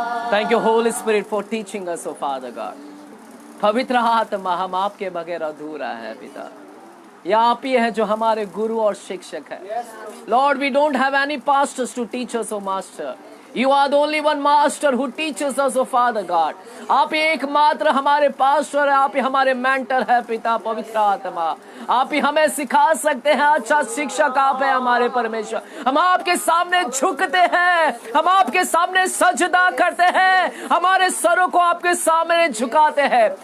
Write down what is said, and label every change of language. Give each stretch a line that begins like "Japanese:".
English: Thank you, Holy Spirit, for teaching us, oh Father God.
Hindi: पवित्र आत्मा हम आपके बगैर अधूरा है पिता, या आप ही है जो हमारे गुरु और शिक्षक है।
English: Lord, we don't have any pastors to teach us, oh Master. You are the only one master who teaches us, oh Father God.
Hindi: आप ही एकमात्र हमारे पास्टर है, आप ही हमारे मेंटर है पिता पवित्र आत्मा। आप ही हमें सिखा सकते हैं, अच्छा शिक्षक आप है हमारे परमेश्वर। हम आपके सामने झुकते हैं, हम आपके सामने सजदा करते हैं, हमारे सरों को आपके सामने झुकाते हैं।